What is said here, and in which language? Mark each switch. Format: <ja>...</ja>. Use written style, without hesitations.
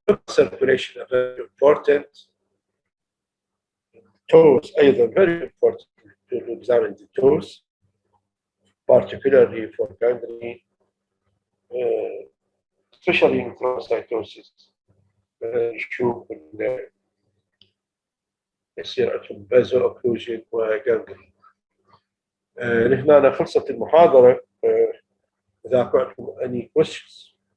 <en>Circulation are very important. Toes أيضا very important to examine the toes, particularly for gangrene, especially in chromocytosis.</en> <ar>نشوف يصير عندهم</ar> <en>Vaso occlusion وجانجرين.</en> <ar>هنا خلصت المحاضرة. إذا عندكم</ar> <en>any questions.</en>